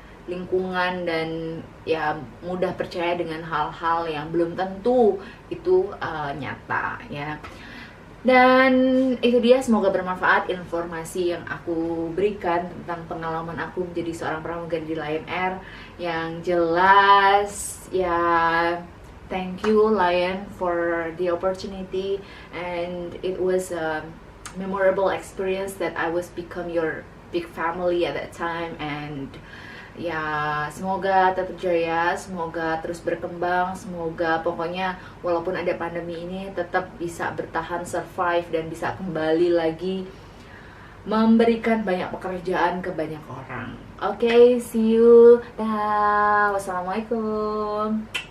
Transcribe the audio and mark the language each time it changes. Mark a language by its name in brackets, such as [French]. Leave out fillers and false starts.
[Indonesian] lingkungan dan ya mudah percaya dengan hal-hal yang belum tentu itu nyata ya. Dan itu dia, semoga bermanfaat informasi yang aku berikan tentang pengalaman aku menjadi seorang pramugari di Lion Air. Yang jelas ya, [English] thank you Lion for the opportunity, and it was a memorable experience that I was become your big family at that time. [Indonesian] And ya semoga tetap jaya, semoga terus berkembang, semoga pokoknya walaupun ada pandemi ini tetap bisa bertahan, survive, dan bisa kembali lagi memberikan banyak pekerjaan ke banyak orang. Oke, [English] see you. [Indonesian] Dah, wassalamualaikum.